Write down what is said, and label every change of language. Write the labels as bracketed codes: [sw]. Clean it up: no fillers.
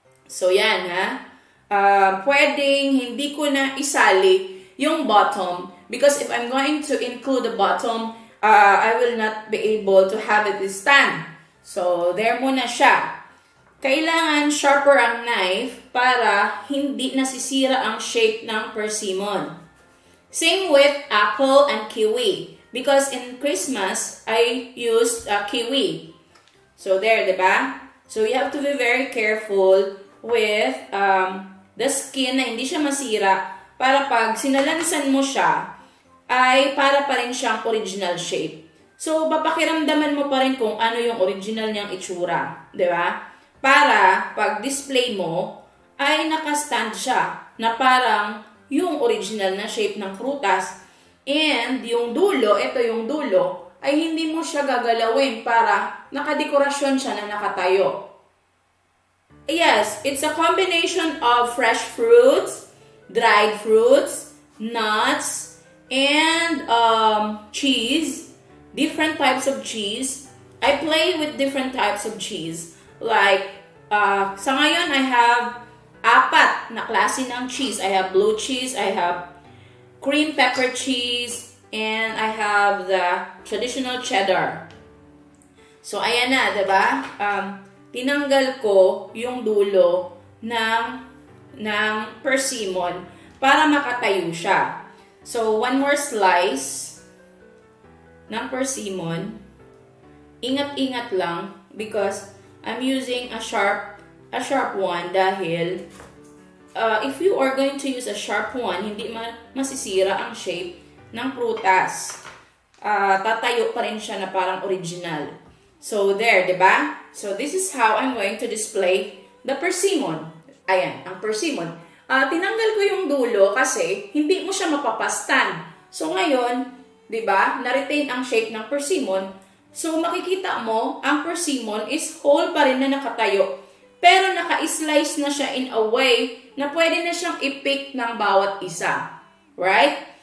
[en] So, [tl] yan pwedeng hindi ko na isali yung [en] bottom because if I'm going to include the bottom, I will not be able to have it stand. So, there muna siya. [tl] Kailangan sharper ang knife para hindi nasisira ang shape ng persimmon. [en] Same with apple and kiwi. Because in Christmas, I used kiwi. [tl] So, there, diba? [en] So, you have to be very careful with the skin [tl] na hindi siya masira para pag sinalansan mo siya, ay para pa rin siyang original shape. So, papakiramdaman mo pa rin kung ano yung original niyang itsura. Diba? Para pag display mo, ay nakastand siya na parang yung original na shape ng prutas. And yung dulo, ito yung dulo, ay hindi mo siya gagalawin para nakadekorasyon siya na nakatayo. [en] Yes, it's a combination of fresh fruits, dried fruits, nuts, and cheese, different types of cheese. I play with different types of cheese. Like, [tl] sa ngayon, [en] I have 4 na klase ng cheese. I have blue cheese, I have cream pepper cheese, and I have the traditional cheddar. [tl] So, ayan na, diba? Tinanggal ko yung dulo ng persimmon para makatayo siya. [en] So, one more slice ng persimmon. [tl] Ingat-ingat lang [en] because I'm using a sharp one dahil if you are going to use a sharp one, [tl] hindi masisira ang shape ng prutas. Tatayo pa rin siya na parang original. [en] So, there, diba? So, this is how I'm going to display the persimmon. [tl] Ayan, ang persimmon. Tinanggal ko yung dulo kasi hindi mo siya mapapastan. So, ngayon, diba, na-retain ang shape ng persimmon. So, makikita mo, ang persimmon is whole pa rin na nakatayo. Pero naka-slice na siya in a way na pwede na siyang i-pick ng bawat isa. Right?